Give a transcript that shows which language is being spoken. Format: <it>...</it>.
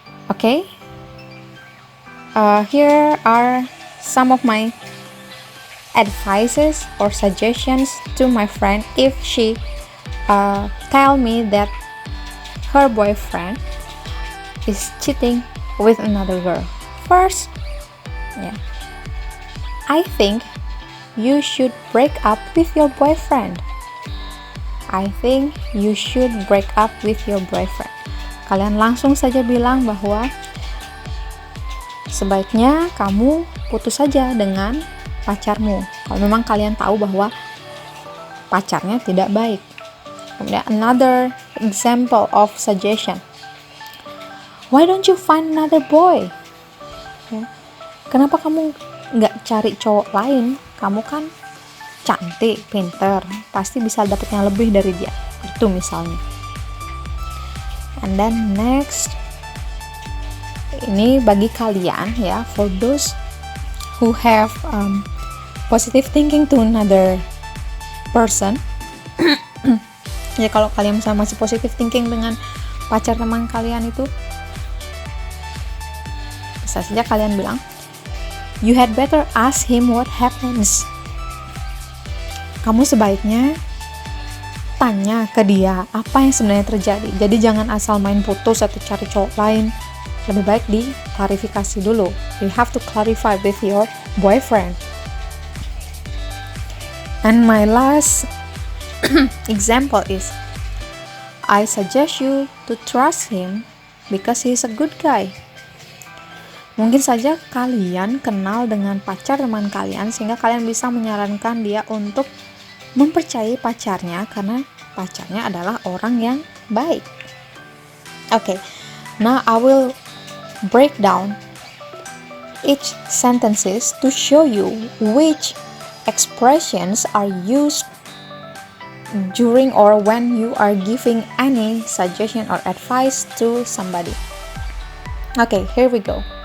<en>Okay, here are some of my advices or suggestions to my friend if she tell me that her boyfriend is cheating with another girl. First, I think you should break up with your boyfriend. I think you should break up with your boyfriend.</en> <id>Kalian langsung saja bilang bahwa sebaiknya kamu putus saja dengan pacarmu. Kalau memang kalian tahu bahwa pacarnya tidak baik. Kemudian</id> <en>another example of suggestion. Why don't you find another boy?</en> <id>Ya. Kenapa kamu nggak cari cowok lain? Kamu kan cantik, pinter, pasti bisa dapet yang lebih dari dia. Itu misalnya.</id> <en>And then next,</en> <id>ini bagi kalian ya,</id> <en>for those who have positive thinking to another person.</en> <id>Ya kalau kalian misalnya masih positive thinking dengan pacar teman kalian itu, bisa saja kalian bilang,</id> <en>you had better ask him what happens.</en> <id>Kamu sebaiknya tanya ke dia apa yang sebenarnya terjadi. Jadi jangan asal main putus atau cari cowok lain. Lebih baik diklarifikasi dulu.</id> <en>You have to clarify with your boyfriend. And my last example is, I suggest you to trust him because he is a good guy.</en> <id>Mungkin saja kalian kenal dengan pacar teman kalian sehingga kalian bisa menyarankan dia untuk mempercayai pacarnya karena pacarnya adalah orang yang baik.</id> <en>Okay, now I will break down each sentences to show you which expressions are used during or when you are giving any suggestion or advice to somebody. Okay, here we go.</en>